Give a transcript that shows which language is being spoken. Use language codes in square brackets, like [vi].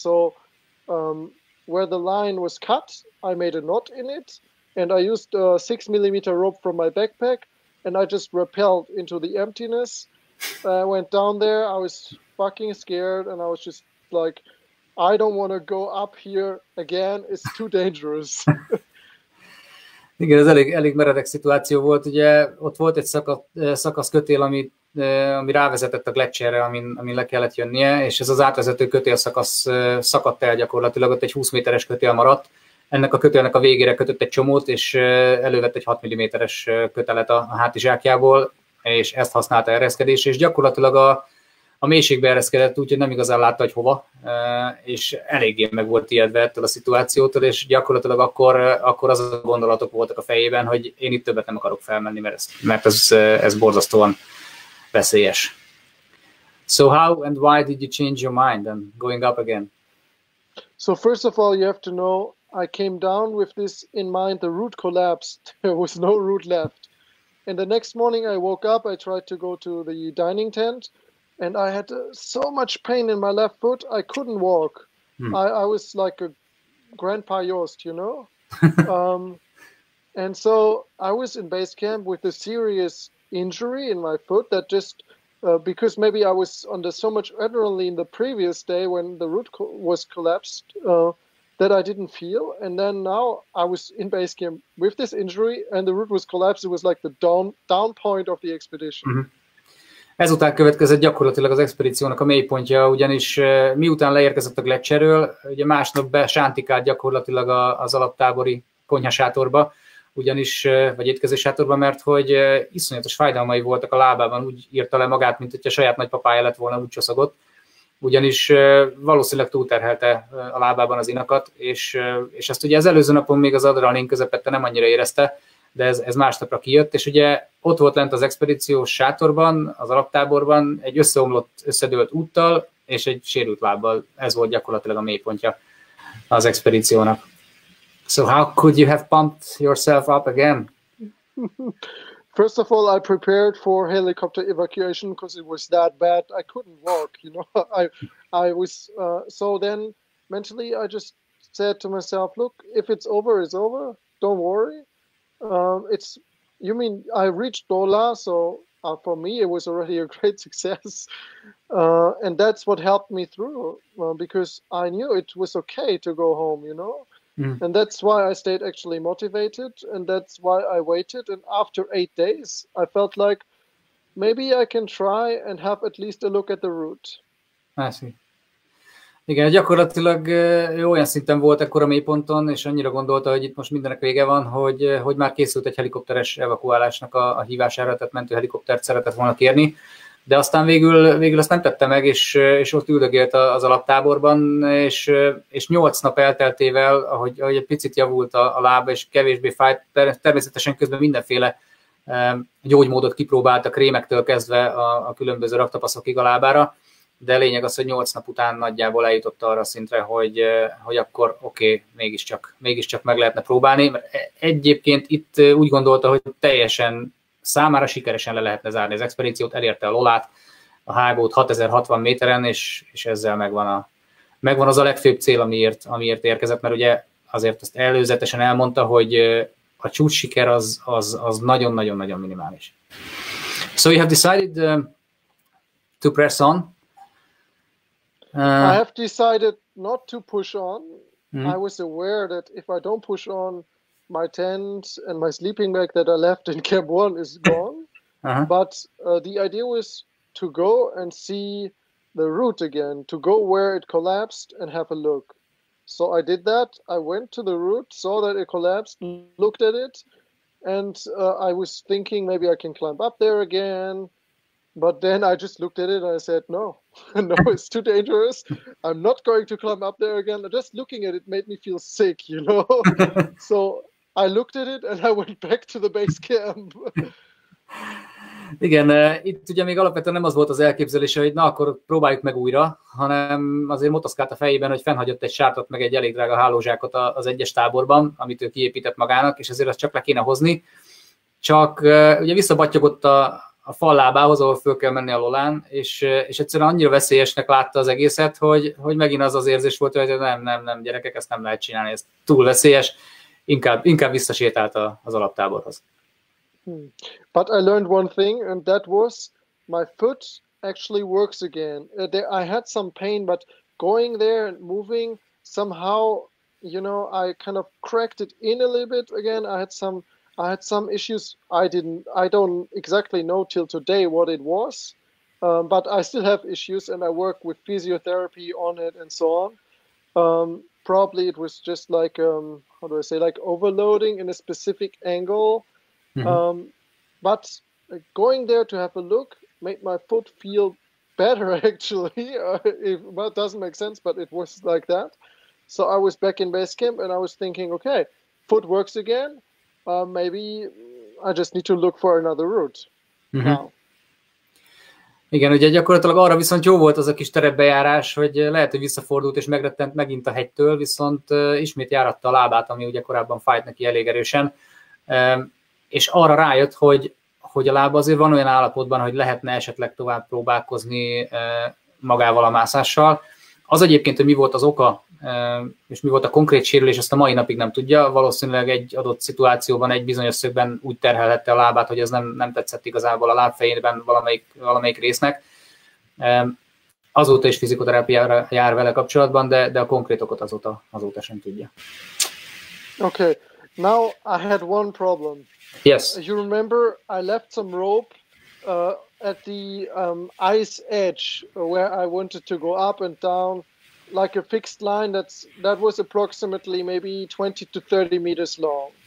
[en] So where the line was cut, I made a knot in it and I used a 6mm rope from my backpack and I just rappelled into the emptiness. I went down there, I was fucking scared and I was just like, I don't want to go up here again, it's too dangerous. [hu] Igen, ez elég meredek szituáció volt, ugye ott volt egy szakasz kötél, ami rávezetett a gleccserre, amin le kellett jönnie, és ez az átvezető kötélszakasz szakadt el gyakorlatilag, ott egy 20 méteres kötél maradt, ennek a kötélnek a végére kötött egy csomót, és elővett egy 6 mm-es kötelet a hátizsákjából, és ezt használta ereszkedésre, és gyakorlatilag a mélységbe ereszkedett, úgyhogy nem igazán látta, hogy hova, és eléggé meg volt ijedve ettől a szituációtól, és gyakorlatilag akkor az a gondolatok voltak a fejében, hogy én itt többet nem akarok felmenni, mert ez borzasztóan veszélyes. [en] So how and why did you change your mind and going up again? So first of all, you have to know, I came down with this in mind, the route collapsed, there was no route left. And the next morning I woke up, I tried to go to the dining tent, and I had so much pain in my left foot, I couldn't walk. I was like a Grandpa Jost, you know? And so I was in base camp with a serious injury in my foot that just, because maybe I was under so much adrenaline the previous day when the route was collapsed, that I didn't feel. And then now I was in base camp with this injury and the route was collapsed. It was like the down point of the expedition. [hu] Ezután következett gyakorlatilag az expedíciónak a mélypontja, ugyanis miután leérkezett a gleccserről, ugye másnap besántikált gyakorlatilag az alaptábori konyhasátorba, vagy étkezősátorba, mert hogy iszonyatos fájdalmai voltak a lábában, úgy írta le magát, mint hogyha saját nagypapája lett volna, úgy csoszogott, ugyanis valószínűleg túlterhelte a lábában az inakat, és ezt ugye az előző napon még az adrenalin közepette nem annyira érezte, de ez másnapra kijött, és ugye ott volt lent az expedíciós sátorban, az alaptáborban, egy összeomlott, összedőlt úttal, és egy sérült lábbal. Ez volt gyakorlatilag a mélypontja az expedíciónak. [en] So how could you have pumped yourself up again? First of all, I prepared for helicopter evacuation because it was that bad. I couldn't walk, you know. I was, so then mentally I just said to myself, look, if it's over, it's over. Don't worry. You mean I reached Dola, so for me, it was already a great success. And that's what helped me through, because I knew it was okay to go home, you know? And that's why I stayed actually motivated, and that's why I waited. And after 8 days, I felt like maybe I can try and have at least a look at the route. I see. [hu] Igen, gyakorlatilag ő olyan szinten volt ekkor a mélyponton, és annyira gondolta, hogy itt most mindenek vége van, hogy már készült egy helikopteres evakuálásnak a hívására, tehát mentőhelikoptert szeretett volna kérni, de aztán végül azt nem tette meg, és ott üldögélt az alaptáborban, és 8 nap elteltével, ahogy egy picit javult a lába, és kevésbé fájt, természetesen közben mindenféle gyógymódot kipróbált a krémektől kezdve a különböző raktapaszokig a lábára, de lényeg az, hogy 8 nap után nagyjából eljutott arra a szintre, hogy akkor oké, mégiscsak meg lehetne próbálni. Mert egyébként itt úgy gondolta, hogy teljesen számára sikeresen le lehetne zárni az expedíciót, elérte a Lolát, a hágót 6060 méteren, és ezzel megvan az a legfőbb cél, amiért érkezett, mert ugye azért azt előzetesen elmondta, hogy a csúcssiker az nagyon-nagyon-nagyon minimális. [en] So you have decided to press on. I have decided not to push on. I was aware that if I don't push on, my tent and my sleeping bag that I left in Camp 1 is gone. But the idea was to go and see the route again, to go where it collapsed and have a look. So I did that. I went to the route, saw that it collapsed, looked at it, and I was thinking maybe I can climb up there again. But then I just looked at it and I said, no, it's too dangerous. I'm not going to climb up there again. Just looking at it made me feel sick, you know? So I looked at it and I went back to the base camp. [hu] Igen, itt ugye még alapvetően nem az volt az elképzelése, hogy na akkor próbáljuk meg újra, hanem azért motoszkált a fejében, hogy fennhagyott egy sártot meg egy elég drága hálózsákot az egyes táborban, amit ő kiépített magának, és ezért azt csak le kéne hozni. Csak ugye visszabattyogott a fallábához, ahol föl kell menni a Lolán, és egyszerűen annyira veszélyesnek látta az egészet, hogy megint az érzés volt, hogy nem, gyerekek, ezt nem lehet csinálni, ez túl veszélyes, inkább visszasétált az alaptáborhoz. [en] But I learned one thing, and that was my foot actually works again. I had some pain, but going there and moving, somehow, you know, I kind of cracked it in a little bit again. I had some issues. I don't exactly know till today what it was, but I still have issues, and I work with physiotherapy on it and so on. Probably it was just like, how do I say, like overloading in a specific angle. But going there to have a look made my foot feel better, actually. Well, it doesn't make sense, but it was like that. So I was back in base camp, and I was thinking, okay, foot works again. Maybe I just need to look for another route now. [hu] Igen, ugye gyakorlatilag arra viszont jó volt az a kis terepbejárás, hogy lehet, hogy visszafordult és megrettent megint a hegytől, viszont ismét járatta a lábát, ami ugye korábban fájt neki elég erősen, és arra rájött, hogy a lába azért van olyan állapotban, hogy lehetne esetleg tovább próbálkozni magával a mászással. Az egyébként, hogy mi volt az oka, és mi volt a konkrét sérülés, ezt a mai napig nem tudja. Valószínűleg egy adott szituációban, egy bizonyos szögben úgy terhelhette a lábát, hogy ez nem tetszett igazából a lábfejében valamelyik résznek. Azóta is fizikoterápiára jár vele kapcsolatban, de a konkrét okot azóta sem tudja. [en] Okay, now I had one problem. Yes. You remember I left some rope at the ice edge where I wanted to go up and down, like a fixed line that was approximately maybe 20 to 30 meters long.